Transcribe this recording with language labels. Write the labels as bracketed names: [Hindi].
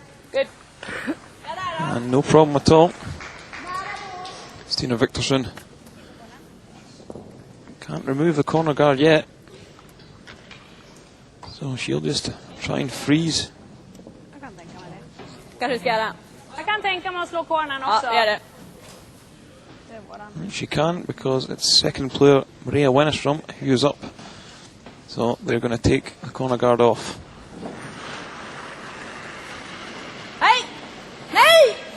[English] Good. And no problem at all. Stina Viktorsson can't remove the corner guard yet. So she'll just try and freeze. [Swedish] Kanske ska göra. Jag kan tänka mig att slå cornern också. Ja, gör det. [English] She can't because it's second player Maria Wennerstrom who's up. So they're going to take the corner guard off. [Swedish] Hej! Nej!